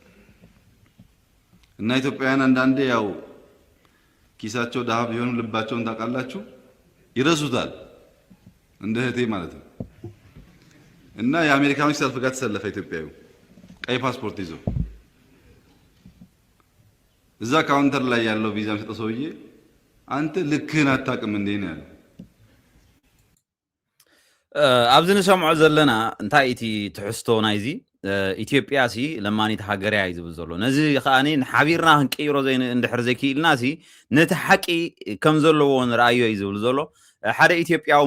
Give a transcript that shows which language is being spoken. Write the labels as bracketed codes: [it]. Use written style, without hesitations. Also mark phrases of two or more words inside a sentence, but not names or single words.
[am] እና ኢትዮጵያውያን አንዳንዴ ያው ኪሳቸው ዳሃብ ቢሆኑ ልባቸውን ታውቃላችሁ ይረሱታል እንደ እህቴ ማለት ነው እና የአሜሪካኖች ሰልፍ ጋር ተሰለፈ ኢትዮጵያዊ ቀይ ፓስፖርት ይዞ እዛ ካውንተር ላይ ያለው ቪዛ የሚሰጠው ሰውዬ አንተ ልክህን አታውቅም እንዴ ነው ያለው [ti] ኣብዚ ንሰምዖ ዘለና እንታይ እቲ ትሕዝቶ ናይዚ ኢትዮጵያ ሲ ለማኒት ሃገር እያ ዝብል ዘሎ ነዚ ከኣኒ ንሓቢርና ክንቀይሮ እንድሕር ዘይክኢልና ሲ ነቲ ሓቂ ከም ዘለዎ ንርአዮ እዩ ዝብል ዘሎ ሓደ ኢትዮጵያዊ